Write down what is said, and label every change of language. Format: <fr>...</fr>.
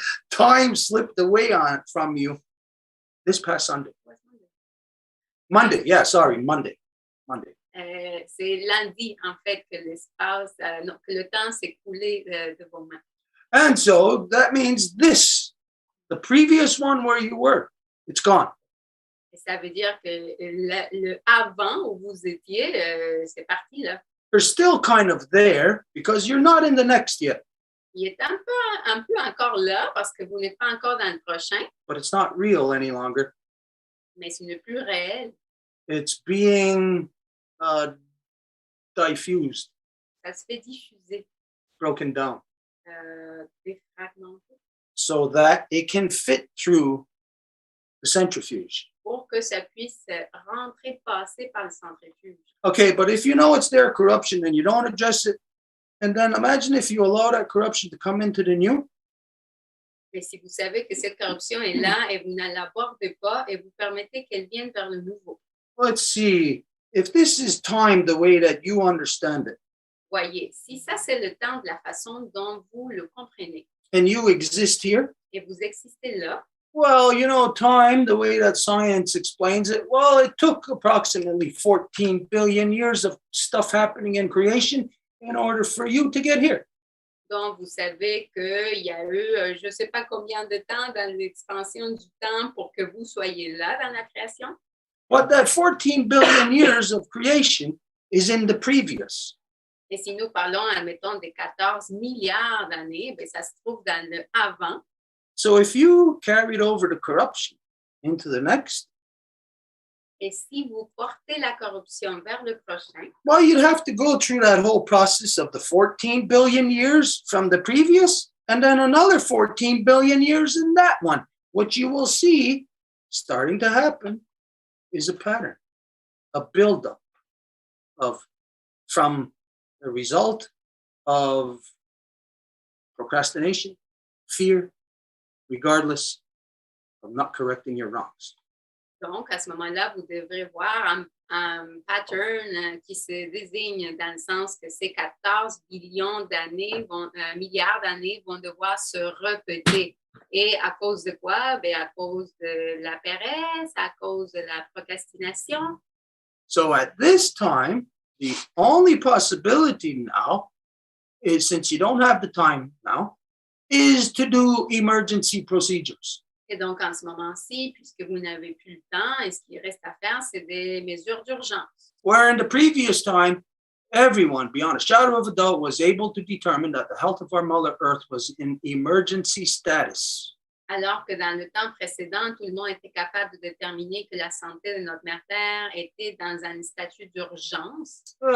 <en>Time slipped away from you this past Sunday. Monday.</en> <fr>C'est lundi, en fait, que l'espace, que le temps s'est coulé de vos mains.</fr> <en>And so that means this The previous one where you were, it's gone.</en> <fr>Et ça veut dire que le avant où vous étiez, c'est parti là.</fr> <en>You're still kind of there because you're not in the next yet,</en> <fr>Il est un peu encore là parce que vous n'êtes pas encore dans le prochain,</fr> <en>but it's not real any longer.</en> <fr>mais ce n'est plus réel.</fr> <en>It's being diffused,</en> <fr>Ça se fait diffuser,</fr> <en>broken down,</en> <fr>défragmenter,</fr> <en>so that it can fit through the centrifuge.</en> <fr>pour que ça puisse rentrer, passer par le centrifuge.</fr> <en>Okay, but if you know it's their corruption and you don't address it, and then imagine if you allow that corruption to come into the new.</en> <fr>Mais si vous savez que cette corruption est là et vous ne l'abordez pas et vous permettez qu'elle vienne vers le nouveau.</fr> <en>Let's see, if this is time the way that you understand it,</en> <fr>Voyez, si ça c'est le temps de la façon dont vous le comprenez</fr> <en>and you exist here,</en> <fr>et vous existez là,</fr> <en>well, you know, time, the way that science explains it, well, it took approximately 14 billion years of stuff happening in creation in order for you to get here.</en> <fr>donc vous savez qu'il y a eu je ne sais pas combien de temps dans l'expansion du temps pour que vous soyez là dans la création.</fr> <en>But that 14 billion years of creation is in the previous.</en> <fr>Et si nous parlons, admettons, des 14 milliards d'années, bien, ça se trouve dans le avant.</fr> <en>So if you carried over the corruption into the next,</en> <fr>Et si vous portez la corruption vers le prochain,</fr> <en>well, you'd have to go through that whole process of the 14 billion years from the previous, and then another 14 billion years in that one. What you will see starting to happen is a pattern, a buildup of from the result of procrastination, fear, regardless of not correcting your wrongs.</en> <fr>donc à ce moment-là, vous devrez voir un pattern qui se désigne dans le sens que ces 14 billions d'années, milliards d'années vont devoir se répéter. Et à cause de quoi? Bien, à cause de la paresse, à cause de la procrastination.</fr> <en>So at this time, the only possibility now is, since you don't have the time now, is to do emergency procedures.</en> <fr>Et donc, en ce moment-ci, puisque vous n'avez plus le temps, et ce qu'il reste à faire, c'est des mesures d'urgence.</fr> <en>Where in the previous time, everyone, beyond a shadow of a doubt, was able to determine that the health of our Mother Earth was in emergency status.</en> <fr>Alors que dans le temps précédent, tout le monde était capable de déterminer que la santé de notre mère Terre était dans un statut d'urgence.</fr>